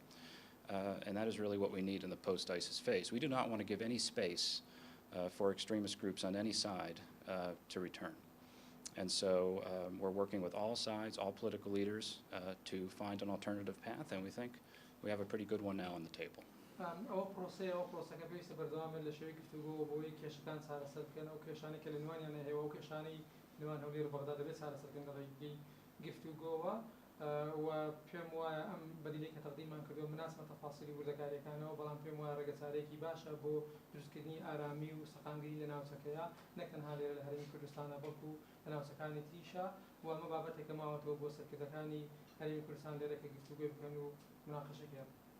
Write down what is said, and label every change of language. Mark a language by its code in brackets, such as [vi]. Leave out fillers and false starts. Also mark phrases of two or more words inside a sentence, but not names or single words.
[en] And that is really what we need in the post-ISIS phase. We do not want to give any space for extremist groups on any side to return. And so we're working with all sides, all political leaders, to find an alternative path, and we think we have a pretty good one now on the table. [ckb] ئەوە پرۆسەکە پێویستە بەردەوامێت لە شێوەی گفتوگۆ بۆی کێشەکان چارەسەر بکەن ئەو کێشانەی کە لە نێوانیانە هەیە ئەو کێشانەی نێوان هەولێر و بەغدا دەبێت چارەسەرکەن لە ڕێگەی گفتوگۆوە و پێم وایە ئەم بەدیلەی کە تەقدیممان کردووە مناسبە تەفاسیلی وردەکاریەکانەوە بەڵام پێم وایە ڕێگەچارەیەکی باشە بۆ دروستکردنی ئارامی و سەقامگیری لە ناوچەکەیە نەک تەنها لێرە لە هەرێمی کوردستانە بەڵکو لە ناوچەکانی تریشە و ئەمە بابەتێکە ماوەتەوە بۆ سەرکردەکانی هەرێمی کوردستان لێرە کە گفتوگۆی بکەن و مناقەشەکەن.